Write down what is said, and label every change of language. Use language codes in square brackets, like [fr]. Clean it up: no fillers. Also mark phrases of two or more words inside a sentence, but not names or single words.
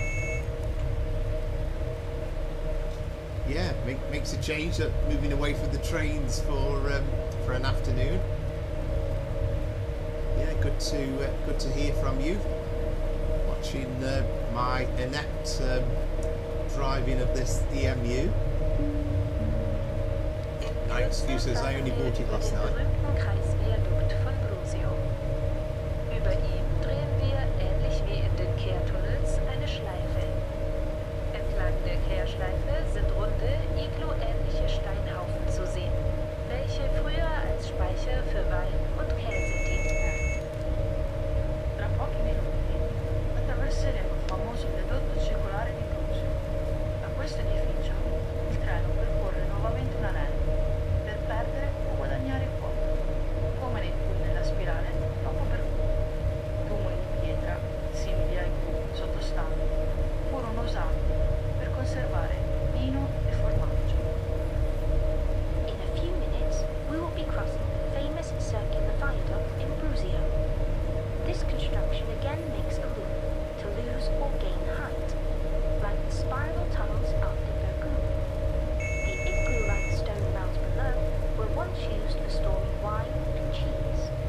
[en] Yeah, makes a change that moving away from the trains for an afternoon. Yeah, good to hear from you. Watching my inept driving of this EMU. My excuse is I only bought it last night. [de] Über ihm drehen wir, ähnlich wie in den Kehrtunnels, eine Schleife. Entlang der Kehrschleife sind runde, iglo-ähnliche Steinhaufen zu sehen, welche früher als Speicher für Wein und Käse dienten. [it] Tra pochi minuti attraverseremo il famoso viadotto circolare di Brusio. A questo edificio il treno percorre nuovamente un anello per perdere o guadagnare quota, come nei tunnel nella spirale dopo percorso. Tumuli di pietra, simili ai cubi sottostanti, furono usati per conservare vino e formaggio. [en] In a few minutes, we will be crossing the famous circular viaduct in Brusio. This construction again makes a loop to lose or gain height, like the spiral tunnels up the Bernina. The igloo-like stone mounds below were once used for storing wine and cheese.